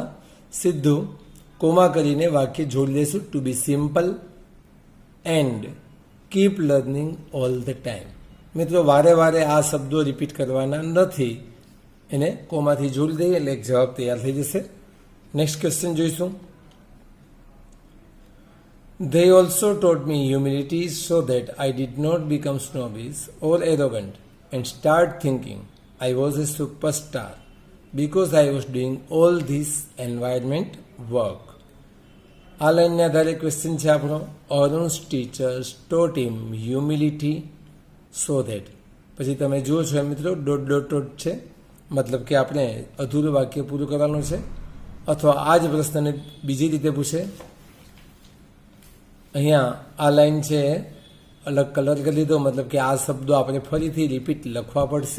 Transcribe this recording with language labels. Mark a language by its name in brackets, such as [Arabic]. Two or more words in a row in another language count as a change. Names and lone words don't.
[Gujarati] સીધું કોમા કરીને વાક્ય જોડી દઈશું. [English] to be simple and keep learning all the time. [Gujarati] મિત્રો, વારે વારે આ શબ્દો રિપીટ કરવાના નથી. એને કોમાથી જોડી દઈએ એટલે એક જવાબ તૈયાર થઈ જશે. [English] next question [Gujarati] જોઈશું. [English] They also taught me humility so that I did not become snobbish or arrogant and start thinking I was a superstar because I was doing all this environment work. [Gujarati] આ લાઈનને આધારે ક્વેશ્ચન છે આપણો. [English] અરુણ's teachers taught him humility so that. [Gujarati] પછી તમે જુઓ છો મિત્રો, [English] dot dot dot [Gujarati] છે, મતલબ કે આપણે અધૂરું વાક્ય પૂરું કરવાનું છે. અથવા આ જ પ્રશ્નને બીજી રીતે પૂછે. અહીંયા આ લાઈન છે અલગ કલર કરી દીધો, મતલબ કે આ શબ્દો આપણે ફરીથી રિપીટ લખવા પડશે.